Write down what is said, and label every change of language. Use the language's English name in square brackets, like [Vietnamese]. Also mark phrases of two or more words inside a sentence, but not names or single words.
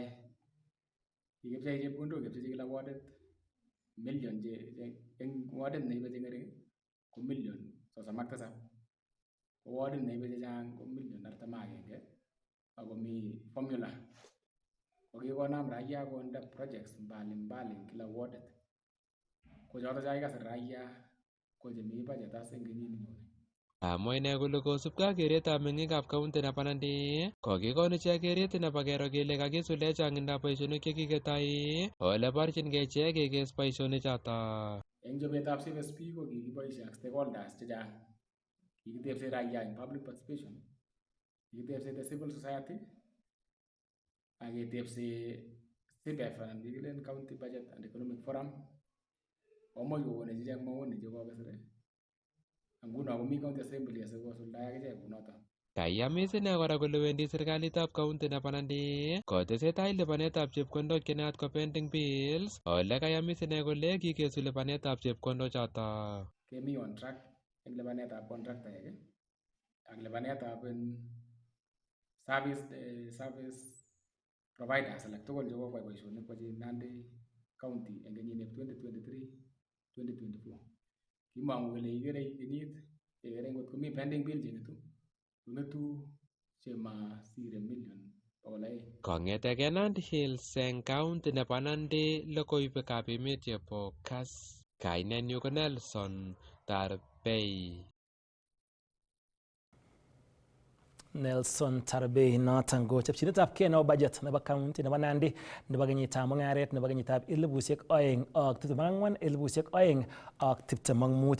[Kalenjin] Kikipchei chepkondok kepchechi kila wardit million eng wardit neibe cheng'ering ko million 37. Ko wardit neibe chechang ko million 41 akomi formula. Ko kikonam raia konde projects mbali kila wardit. Ko choto chakikasir raia ko chemi budget as eng kenyit nenyone. Amwa ine kole kosubkei ak keretab meng'ikab kaunti nebo Nandi kokikon ichek keret nebo kero kele kakisuldae chang'indab boisionik chekiketoi ole borchinkei ichek kekees boisionik choto. Eng chobetab CFSP ko kikiboisie ak stakeholders chechang. Kikitebse raia eng [English] public participation, [Kalenjin] kikitebse [English] the civil society, [Kalenjin] ak ketebse CBEF anan kikilen County Budget and Economic Forum, komuch kokon ichek maoni chekokisir nguno komi [English] county assembly [Kalenjin] asikosuldae akichek kunoto. Kaiyamis ine kora kole wendi serikalitab kaunti nebo Nandi kotesetai lipanetab chepkondok chenaat ko [English] pending bills [Kalenjin] ole kayamis ine kole kikesu lipanetab chepkondok choto. Kemi [English] on track [Kalenjin] eng lipanetab contractaek ak lipanetab [English] service providers [Kalenjin] alak tugul chekokwai boisionik kochi Nandi County eng kenyit 2023-2024. Kimangu kole ikere kenyit kekere ngot komi [English] pending bill [Kalenjin] chenitu chemasire million 200. Kong'eteke Nandi Hills eng county nebo Nandi, logoiywekab emet chebo Kass. Kainenyu ko Nelson Tarbei. Nelson Tarbei noton ko chepchinetab kei nebo budget nebo county nebo Nandi nebo kenyitab mung'aret nebo kenyitab 2024-2025.